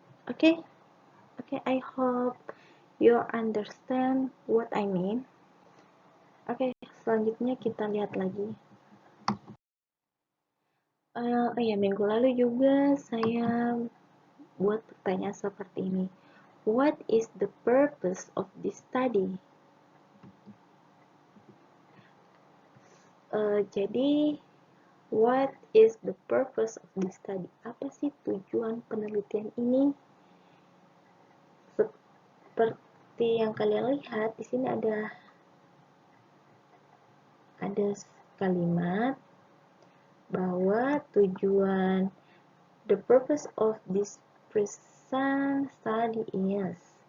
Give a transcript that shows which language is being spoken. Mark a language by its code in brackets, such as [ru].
[en] Oke, I hope you understand what I mean. [id] Oke, selanjutnya kita lihat lagi. Minggu lalu juga saya buat pertanyaan seperti ini. [en] What is the purpose of this study? Jadi, what is the purpose of this study? [id] Apa sih tujuan penelitian ini? Seperti yang kalian lihat di sini ada kalimat bahwa tujuan, [en] the purpose of this present study is.